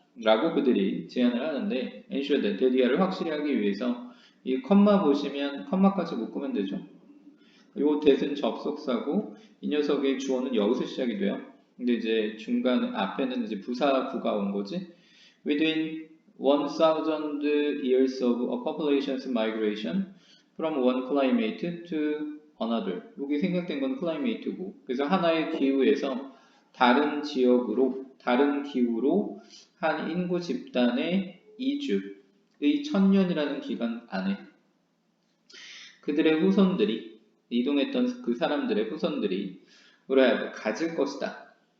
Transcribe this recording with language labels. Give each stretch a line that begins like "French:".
Korean: 라고 그들이 제안을 하는데
English: ensure that
Korean: 대리아를 확실히 하기 위해서 이 컴마 보시면 컴마까지 묶으면 되죠. 요 that은 접속사고 이 녀석의 주어는 여기서 시작이 돼요. 근데 이제 중간 앞에는 이제 부사구가 온 거지.
English: Within 1000 years of a population's migration from one climate to another.
Korean: 여기 생략된 건 climate고. 그래서 하나의 기후에서 다른 지역으로, 다른 기후로 한 인구 집단의 이주의 1000년이라는 기간 안에 그들의 후손들이 이동했던 그 사람들의 후손들이
English: will have
Korean: 가질 것이다.